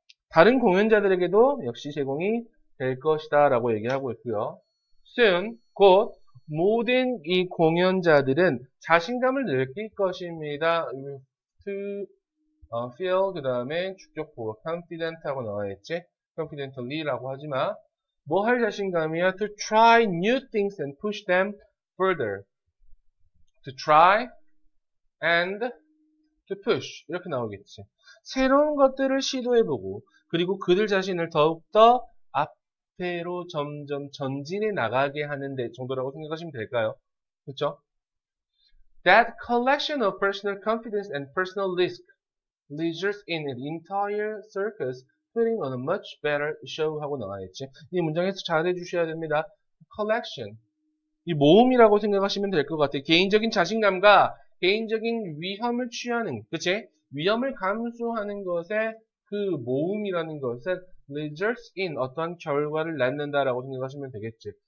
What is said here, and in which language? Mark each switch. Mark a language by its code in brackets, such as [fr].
[ko] 다른 공연자들에게도 역시 제공이 될 것이다 라고 얘기하고 있고요. soon, 곧 모든 이 공연자들은 자신감을 느낄 것입니다. [en] to feel, [ko] 그 다음에 주격보호 confident 하고 나와있지. confidently 라고 하지만 뭐 할 자신감이야? [en] to try new things and push them further. to try and to push [ko] 이렇게 나오겠지. 새로운 것들을 시도해보고 그리고 그들 자신을 더욱더 앞으로 점점 전진해 나가게 하는 데 정도라고 생각하시면 될까요? 그렇죠? [en] That collection of personal confidence and personal risk leaders in an entire circus putting on a much better show [ko] 하고 나와있지. 이 문장에서 잘 해주셔야 됩니다. collection 이 모음이라고 생각하시면 될 것 같아요. 개인적인 자신감과 개인적인 위험을 취하는, 그치? 위험을 감수하는 것에 그 모음이라는 것은 [en] results in [ko] 어떠한 결과를 낳는다라고 생각하시면 되겠지.